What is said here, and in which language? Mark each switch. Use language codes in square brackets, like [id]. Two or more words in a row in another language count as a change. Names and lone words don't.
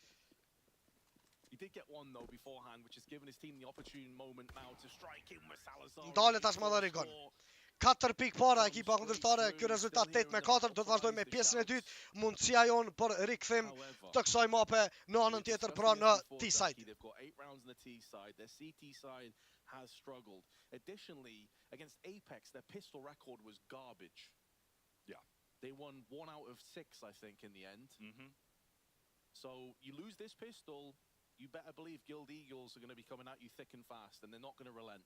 [sq] Ndale tashmë dhe Rigon. 4 pikë para ekipa kundërshtare, ky rezultat 8-4, do të vazhdojmë me pjesën e dytë, mundësia jonë për rikthim të kësaj mape në anën tjetër, pra në T-side. [en] Has struggled. Additionally, against Apex, their pistol record was garbage. Yeah. They won 1 out of 6, I think, in the end. So you lose this pistol, you better believe Guild Eagles are going to be coming at you thick and fast, and they're not going to relent.